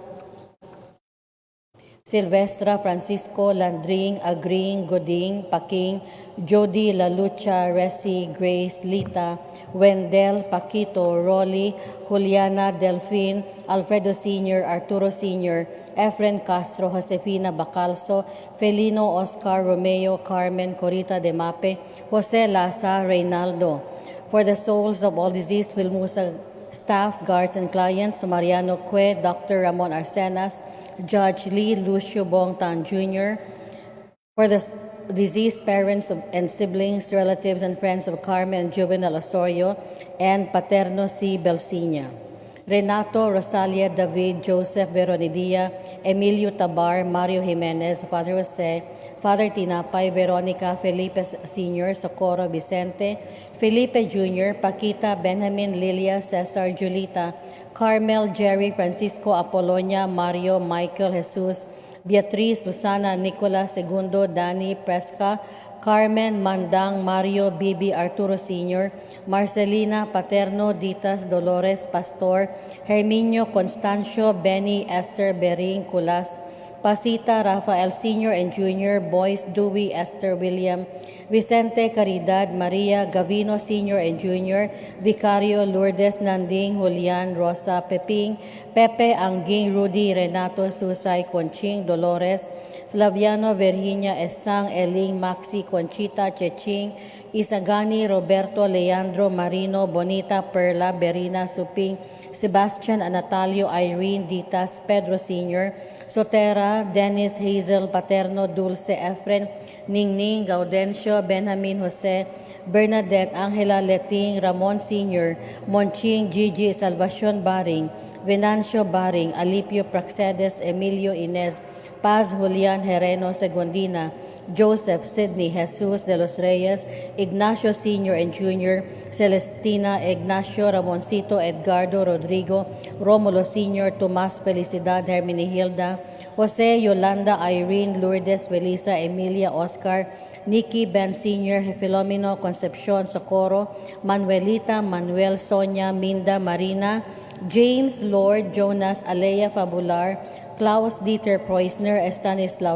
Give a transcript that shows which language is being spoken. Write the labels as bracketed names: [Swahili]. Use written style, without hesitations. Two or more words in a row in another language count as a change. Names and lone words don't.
[English] Silvestra, Francisco, Landring, Agring, Goding, Paking, Jody, Lalucha, Resi, Grace, Lita, Wendell, Paquito, Rolly, Juliana, Delphine, Alfredo Sr., Arturo Sr., Efren Castro, Josefina Bacalso, Felino, Oscar, Romeo, Carmen, Corita de Mape, Jose Laza, Reynaldo. For the souls of all deceased Wilmusa staff, guards, and clients, Mariano Cue, Dr. Ramon Arcenas, Judge Lee Lucio Bongtan Jr., for the deceased parents and siblings, relatives, and friends of Carmen and Juvenal Osorio, and Paterno C. Belsinia. Renato, Rosalia, David, Joseph, Veronidia, Emilio Tabar, Mario Jimenez, Father Jose, Father Tinapay, Veronica, Felipe Sr., Socorro, Vicente, Felipe Jr., Paquita, Benjamin, Lilia, Cesar, Julita, Carmel, Jerry, Francisco, Apolonia, Mario, Michael, Jesus, Beatriz, Susana, Nicolas, Segundo, Dani, Presca, Carmen, Mandang, Mario, Bibi, Arturo Sr., Marcelina, Paterno, Ditas, Dolores, Pastor, Herminio, Constancio, Benny, Esther, Bering, Culas, Pasita, Rafael Sr. and Jr., Boyce, Dewey, Esther, William, Vicente, Caridad, Maria, Gavino Sr. and Jr., Vicario, Lourdes, Nanding, Julian, Rosa, Peping, Pepe, Angging, Rudy, Renato, Susay, Conching, Dolores, Flaviano, Virginia, Esang, Eling, Maxi, Conchita, Cheching, Isagani, Roberto, Leandro, Marino, Bonita, Perla, Berina, Suping, Sebastian, Anatalio, Irene, Ditas, Pedro Sr., Sotera, Dennis, Hazel, Paterno, Dulce, Efren, Ningning, Gaudencio, Benjamin, Jose, Bernadette, Angela, Leting, Ramon Sr., Monching, Gigi, Salvacion Baring, Venancio Baring, Alipio Praxedes, Emilio Inez, Paz, Julian, Hereno, Segundina, Joseph, Sidney, Jesus de los Reyes, Ignacio Sr. and Jr., Celestina, Ignacio, Ramoncito, Edgardo, Rodrigo, Romulo Sr., Tomas, Felicidad, Hermenihilda, Jose, Yolanda, Irene, Lourdes, Felisa, Emilia, Oscar, Nikki, Ben Sr., Filomeno, Concepcion, Socorro, Manuelita, Manuel, Sonia, Minda, Marina, James, Lord, Jonas, Alea Fabular, Klaus Dieter Preussner, Stanislaw